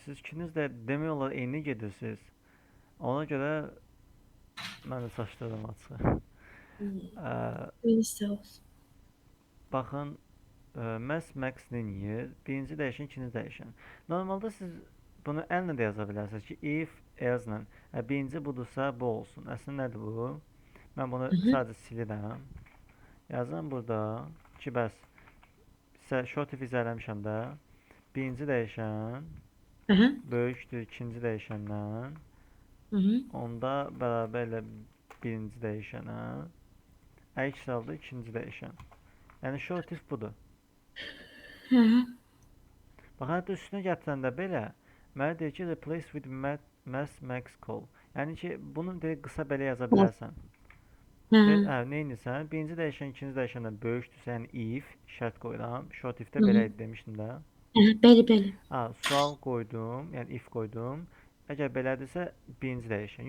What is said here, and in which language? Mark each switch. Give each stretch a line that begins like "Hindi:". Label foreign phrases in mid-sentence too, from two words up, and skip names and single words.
Azerbaijani: Siz ikiniz də demək olar eyni gedirsiniz. Ona görə mən də çaşdırdım açığı. Ə, Buyurun, sağ olsun. baxın, max nə edir? Birinci dəyişən, ikinci dəyişən. Normalda siz bunu əllə də yaza bilərsiniz ki,
English: if else-lə.
Azerbaijani: Birinci budursa bu olsun. Əslində nədir bu? Mən bunu Hı hı. sadəcə silirəm. Yazıram burada ki, bəs
English: short if
Azerbaijani: izah də birinci dəyişən Hı hı. böyükdür ikinci dəyişəndən. Hı hı. Onda bərabərlə birinci dəyişənə. Əks halda ikinci dəyişən. Yəni
English: short if
Azerbaijani: budur. Hı hı. Bax, hətta üstünə gətirəndə belə mənə deyir ki,
English: replace with max call.
Azerbaijani: Yəni ki, bunu deyir, qısa belə yaza bilərsən. Hı Deyir, hı. nə edirsən? Birinci dəyişən ikinci dəyişəndən böyükdürsə, yəni if şərt qoyuram.
English: Short if-
Azerbaijani: də Hı belə hı. idi demişdim də. Hı hı. Bəli, bəli. Sual qoydum, yəni if qoydum. Əgər belədirsə birinci dəyişən.